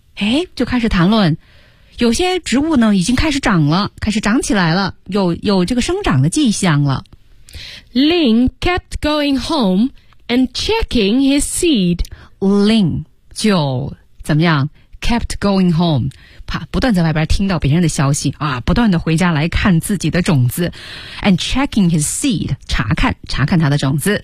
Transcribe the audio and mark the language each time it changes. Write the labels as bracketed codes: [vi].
[zh] 诶就开始谈论。有些植物呢已经开始长了开始长起来了有这个生长的迹象了。 [en] Lin kept going home and checking his seed. [zh] Lin 就怎么样 [en] kept going home， [zh] 怕不断在外边听到别人的消息啊，不断的回家来看自己的种子 ， [en] and checking his seed， [zh] 查看他的种子。